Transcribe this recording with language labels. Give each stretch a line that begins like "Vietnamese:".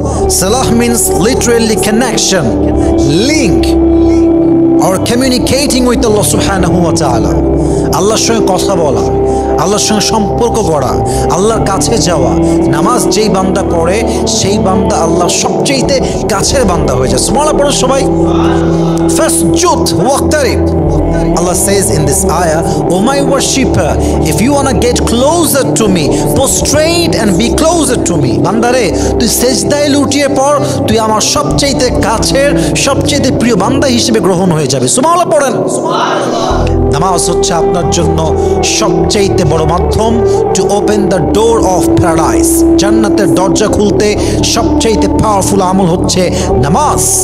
English: সালাহ means literally connection, link or communicating with Allah subhanahu wa ta'ala,
Bangla: আল্লাহর সঙ্গে কথা বলা, আল্লাহর সঙ্গে সম্পর্ক গড়া, আল্লাহর কাছে যাওয়া। নামাজ যেই বান্দা পড়ে সেই বান্দা আল্লাহর সবচেয়ে কাছের বান্দা হয়ে যায়। সুবহানাল্লাহ পড়ো সবাই।
Arabic: ফাসজুদ ওয়াক্তারিব।
English: Allah says in this ayah, "O my worshipper, if you want to get closer to me, prostrate and be closer to me."
Bangla: বান্দারে তুই সেজদায় লুটিয়ে পড়, তুই আমার সবচেয়ে কাছের সবচেয়ে প্রিয় বান্দা হিসেবে গ্রহণ হয়ে যাবে। সুবহানাল্লাহ পড়েন। নামাজ হচ্ছে আপনার জন্য সবচেয়ে বড় মাধ্যম
English: To open the door of paradise.
Bangla: জান্নাতের দরজা খুলতে সবচেয়ে পাওয়ারফুল আমল হচ্ছে নামাজ।